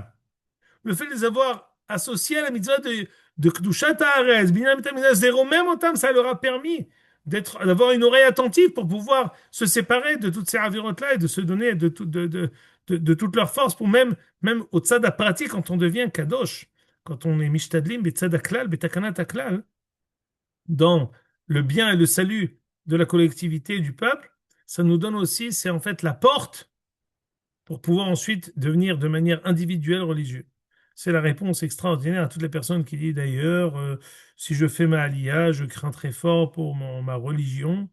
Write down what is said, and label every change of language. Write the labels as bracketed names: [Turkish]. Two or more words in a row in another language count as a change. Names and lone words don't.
[French] Le fait de les avoir associés à la mitzvah de [Hebrew] קדושת הארץ, בניין בית המקדש, [French] zéro même otam, ça leur a permis d'avoir une oreille attentive pour pouvoir se séparer de toutes ces avérotes-là et de se donner de toute leur force pour même au tzad pratique quand on devient kadosh, quand on est [Hebrew] משתדלים, בצד הכלל, בתקנת הכלל, [French] dans le bien et le salut de la collectivité et du peuple, ça nous donne aussi, c'est en fait la porte pour pouvoir ensuite devenir de manière individuelle religieux. C'est la réponse extraordinaire à toutes les personnes qui disent d'ailleurs, si je fais ma aliyah, je crains très fort pour ma religion.